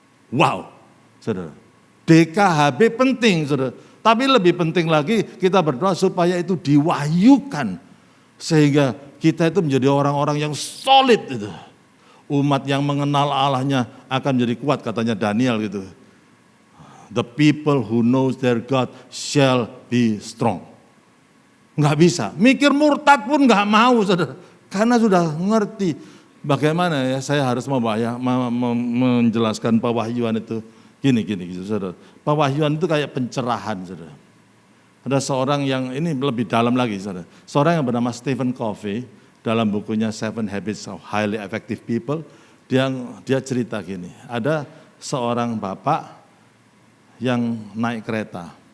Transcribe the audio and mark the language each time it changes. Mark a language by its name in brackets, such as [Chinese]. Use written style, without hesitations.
[Indonesian] Wow, saudara. DKHB penting, saudara. Tapi lebih penting lagi kita berdoa supaya itu diwahyukan. Sehingga kita itu menjadi orang-orang yang solid itu. Umat yang mengenal Allahnya akan menjadi kuat, katanya Daniel gitu. [English] The people who knows their God shall be strong. [Indonesian] Nggak bisa, mikir murtad pun nggak mau, saudara. Karena sudah ngerti bagaimana ya saya harus menjelaskan pewahyuan itu. Gini, saudara. Pewahyuan itu kayak pencerahan, saudara. Ada seorang yang, ini lebih dalam lagi, saudara. Seorang yang bernama Stephen Covey, dalam bukunya Seven Habits of Highly Effective People, dia cerita gini, ada seorang bapak yang naik kereta.